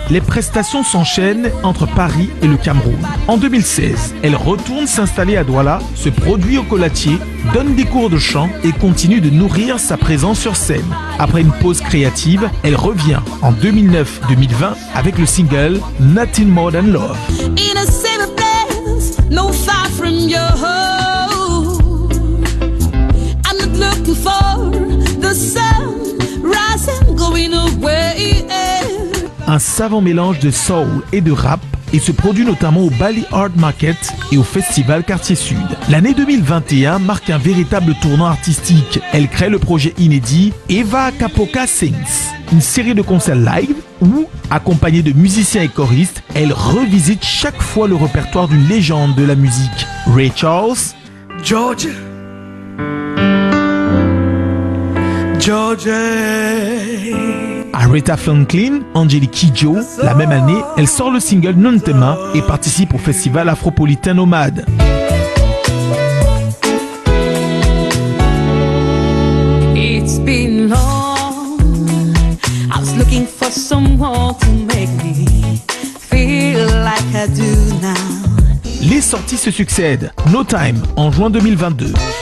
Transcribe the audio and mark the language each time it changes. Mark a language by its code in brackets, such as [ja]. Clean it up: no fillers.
[fr] Les prestations s'enchaînent entre Paris et le Cameroun. En 2016, elle retourne s'installer à Douala, se produit au Colatier, donne des cours de chant et continue de nourrir sa présence sur scène. Après une pause créative, elle revient en 2009-2020 avec le single Nothing More Than Love. [en] In a safe place, no far from your home. I'm not looking for the sun rising, going away. [fr] Un savant mélange de soul et de rap et se produit notamment au Bali Art Market et au Festival Quartier Sud. L'année 2021 marque un véritable tournant artistique. Elle crée le projet inédit Eva Akapoka Sings, une série de concerts live où, accompagnée de musiciens et choristes, elle revisite chaque fois le répertoire d'une légende de la musique. Ray Charles, Georgia, Aretha Franklin, Angelique Kidjo. La même année, elle sort le single Non Tema et participe au festival Afropolitain Nomade. [en] It's been long. I was looking for someone to make me feel like I do now. [fr] Les sorties se succèdent. No Time en juin 2022.